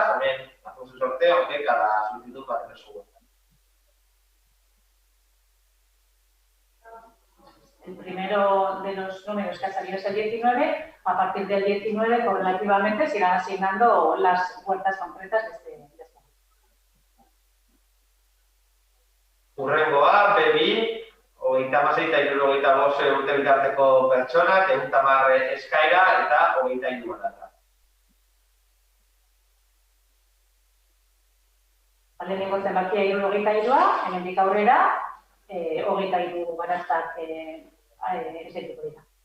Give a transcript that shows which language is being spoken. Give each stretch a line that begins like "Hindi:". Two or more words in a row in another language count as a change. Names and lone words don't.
Spanish: También hacemos el sorteo, aunque cada solicitud va a tener su huerta. El primero de los números que ha salido es el 19. A partir del 19, correlativamente, se irán asignando las huertas concretas de este.
Basque: Hurrengoa, B2, hogeita hamasei eta hirurogeita bost urte bitarteko pertsonak, 110 eskaera eta 23 data. Lehenengo zenbakia 73, hemendik aurrera 23 baraztak esaituko dira.